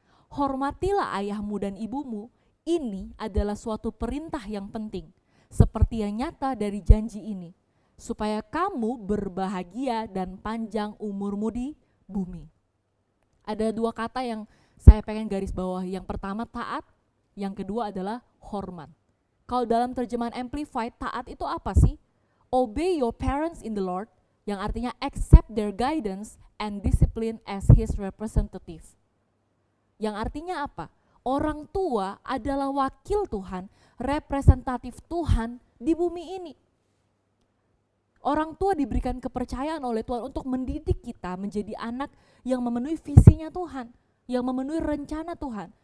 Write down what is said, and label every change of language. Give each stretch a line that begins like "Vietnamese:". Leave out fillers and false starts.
Indonesian: Hormatilah ayahmu dan ibumu. Ini adalah suatu perintah yang penting, seperti yang nyata dari janji ini, supaya kamu berbahagia dan panjang umurmu di bumi. Ada dua kata yang saya pengen garis bawahi. Yang pertama taat, yang kedua adalah hormat. Kalau dalam terjemahan Amplified, taat itu apa sih?
English: Obey your parents in the Lord,
Indonesian: yang artinya
English: accept their guidance and discipline as his representative.
Indonesian: Yang artinya apa? Orang tua adalah wakil Tuhan, representatif Tuhan di bumi ini. Orang tua diberikan kepercayaan oleh Tuhan untuk mendidik kita menjadi anak yang memenuhi visinya Tuhan, yang memenuhi rencana Tuhan.